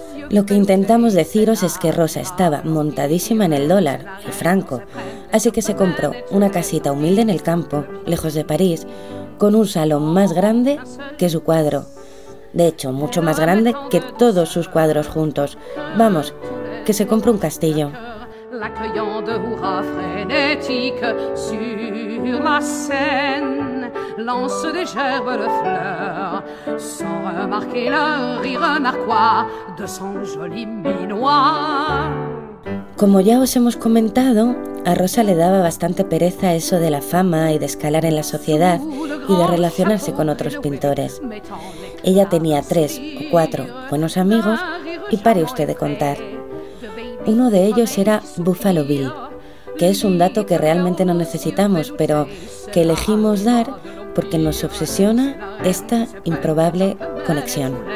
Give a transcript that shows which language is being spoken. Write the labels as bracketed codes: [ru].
[es] Lo que intentamos deciros es que Rosa estaba montadísima en el dólar, el franco, así que se compró una casita humilde en el campo, lejos de París, con un salón más grande que su cuadro. De hecho, mucho más grande que todos sus cuadros juntos. Vamos, que se compró un castillo. [fr] L'accueillant de hurrahs frénétiques sur la scène lance des gerbes de fleurs sans remarquer le rire narquois de son joli minois. [es] Como ya os hemos comentado, a Rosa le daba bastante pereza eso de la fama y de escalar en la sociedad y de relacionarse con otros pintores. Ella tenía 3 o 4 buenos amigos y pare usted de contar. Uno de ellos era Buffalo Bill, que es un dato que realmente no necesitamos, pero que elegimos dar porque nos obsesiona esta improbable conexión.